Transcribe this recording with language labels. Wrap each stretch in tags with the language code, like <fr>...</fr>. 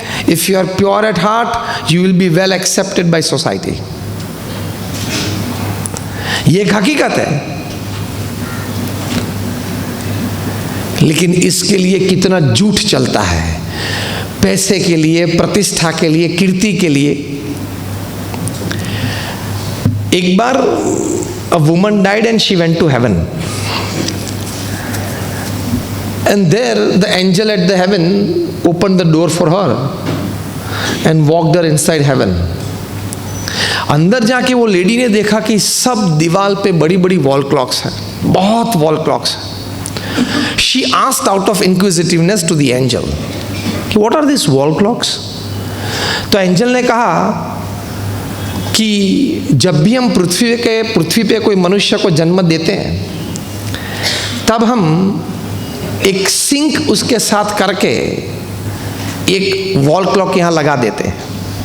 <en>If you are pure at heart, you will be well accepted by society.</en> <hi>ये एक हकीकत है। लेकिन इसके लिए कितना झूठ चलता है, पैसे के लिए, प्रतिष्ठा के लिए, कीर्ति के लिए। एक बार</hi> <en>a woman died and she went to heaven, and there the angel at the heaven opened the door for her and walked her inside heaven.</en> <hi>अंदर जाके वो लेडी ने देखा कि सब दीवार पे बड़ी बड़ी वॉल क्लॉक्स हैं, बहुत वॉल क्लॉक्स हैं।</hi> <en>She asked out of inquisitiveness to the angel, what are these wall clocks?</en> <hi>तो एंजल ने कहा कि जब भी हम पृथ्वी पे कोई मनुष्य को जन्म देते हैं, तब हम एक सिंक उसके साथ करके एक वॉल क्लॉक यहाँ लगा देते हैं।</hi>